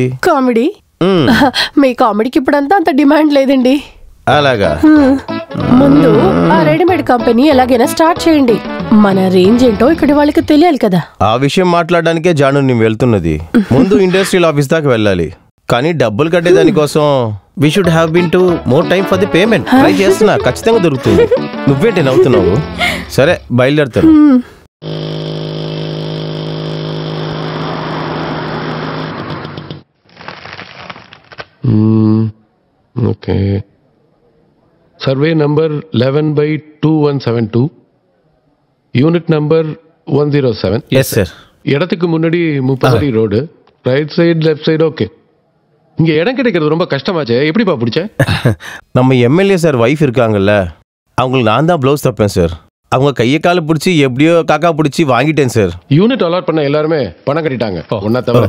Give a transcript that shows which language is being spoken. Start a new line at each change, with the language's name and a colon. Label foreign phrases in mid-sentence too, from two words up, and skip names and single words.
Telugu: కామెడీ. మీ కామెడీకి ఇప్పుడంతా అంత డిమాండ్ లేదండి. అలాగా? ముందు ఆ రెడీమేడ్ కంపెనీ ఎలాగైనా స్టార్ట్ చేయండి. మన రేంజ్ ఏంటో ఇక్కడ వాళ్ళకి తెలియాలి కదా. ఆ విషయం మాట్లాడడానికే జాను నేను వెళ్తున్నది. ముందు ఇండస్ట్రియల్ ఆఫీస్ దాకా వెళ్ళాలి. కానీ డబ్బులు కట్టే దానికోసం
English: we should have been two more time for the payment.
Telugu: ట్రై చేస్తున్నా, ఖచ్చితంగా దొరుకుతుంది. నువ్వేంటి నవ్వుతున్నావు? సరే, బయలుదేరుతాను. ఓకే.
English: survey number 11/2172, unit number 107. yes sir.
Tamil: இடத்துக்கு முன்னாடி 30 அடி ரோடு,
English: right side left side.
Tamil: ஓகே, இங்க இடம் கிடைக்கிறது ரொம்ப கஷ்டமாச்சே, எப்படிப்பா பிடிச்ச? நம்ம
English: MLA sir wife
Tamil: இருக்காங்கல்ல, அவங்களுக்கு நான் தான் ப்ளவுஸ் தப்பேன் சார். அவங்க கையை காலை பிடிச்சி எப்படியோ காக்கா பிடிச்சி வாங்கிட்டேன் சார்.
English: unit allot
Tamil: பண்ண எல்லாருமே பணம் கட்டிட்டாங்க, ஒன்னா தவிர.